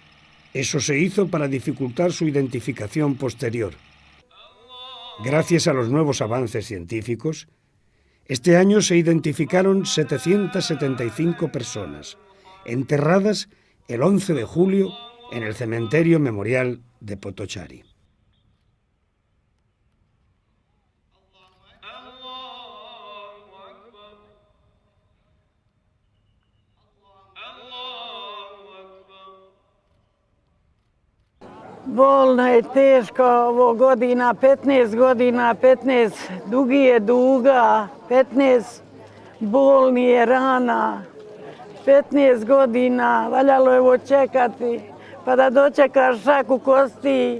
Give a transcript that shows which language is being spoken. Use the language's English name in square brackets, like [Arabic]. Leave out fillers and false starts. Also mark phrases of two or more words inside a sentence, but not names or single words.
[Spanish] Eso se hizo para dificultar su identificación posterior. Gracias a los nuevos avances científicos, este año se identificaron 775 personas, enterradas el 11 de julio en el cementerio memorial de Potocari. [Bosnian] Bolno je teško ovo godina, 15 godina, 15 dugi je duga, 15 bolni je rana, 15 godina, valjalo je ovo čekati, pa da dočekaš šaku kosti.